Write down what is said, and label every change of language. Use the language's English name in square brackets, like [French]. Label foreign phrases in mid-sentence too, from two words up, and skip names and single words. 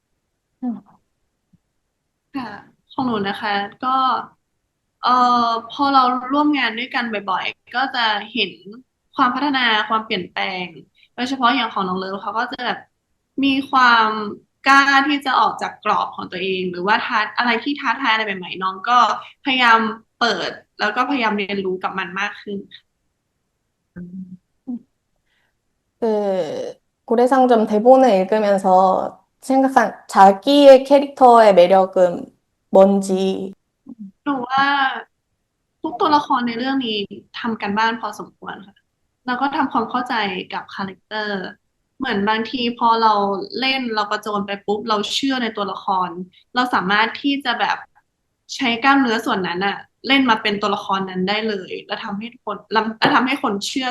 [Thai] ค่ะของหนูนะคะก็พอเราร่วมงานด้วยกันบ่อยๆก็จะเห็นความพัฒนาความเปลี่ยนแปลงโดยเฉพาะอย่างของน้องเลิฟเขาก็จะแบบมีความกล้าที่จะออกจากกรอบของตัวเองหรือว่าอะไรที่ท้าทายอะไรใหม่ๆน้องก็พยายามเปิดแล้วก็พยายามเรียนรู้กับมันมากขึ้น [Korean] 고래상점 대본을 읽으면서 생각한 자기의 캐릭터의 매력은 뭔지. [Thai] หนูว่าทุกตัวละครในเรื่องนี้ทำกันบ้านพอสมควรค่ะแล้วก็ทำความเข้าใจกับคาแรคเตอร์เหมือนบางทีพอเราเล่นเรากระโจนไปปุ๊บเราเชื่อ ในตัวละครเราสามารถที่จะแบบใช้กล้ามเนื้อส่วนนั้นอะเล่นมาเป็นตัวละครนั้นได้เลยแล้วทำให้คนเชื่อ